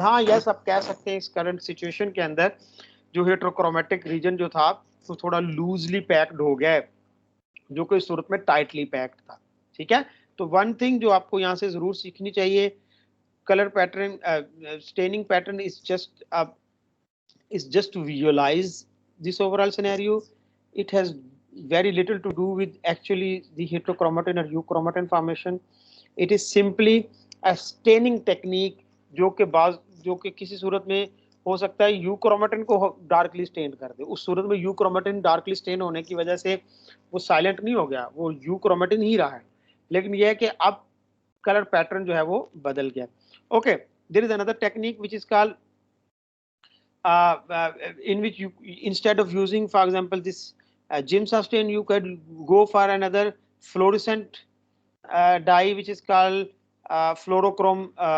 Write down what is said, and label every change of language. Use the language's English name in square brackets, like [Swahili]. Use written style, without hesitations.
[Urdu] ہاں یس آپ کہہ سکتے ہیں اس کرنٹ سچویشن کے اندر جو ہیٹروکرومیٹک ریجن جو تھا وہ تھوڑا لوزلی پیکڈ ہو گیا ہے, جو کہ اس صورت میں ٹائٹلی پیکڈ تھا. ٹھیک ہے, تو ون تھنگ جو آپ کو یہاں سے ضرور سیکھنی چاہیے, colour pattern staining pattern [English] is just to visualize this overall scenario. It has very little to do with actually the heterochromatin or euchromatin formation. It is simply a staining technique [Urdu] جو کہ کسی صورت میں ہو سکتا ہے یو کرومیٹن کو ڈارکلی station کر دے. اس صورت میں یو کرومیٹن ڈارکلی اسٹین ہونے کی وجہ سے وہ سائلنٹ نہیں ہو گیا, وہ یو کرومیٹن ہی رہا ہے, لیکن یہ ہے کہ اب کلر پیٹرن جو ہے وہ بدل گیا. [English] okay, there is another technique which is called in which you, instead of using for example this Giemsa stain, you could go for another fluorescent dye which is called fluorochrome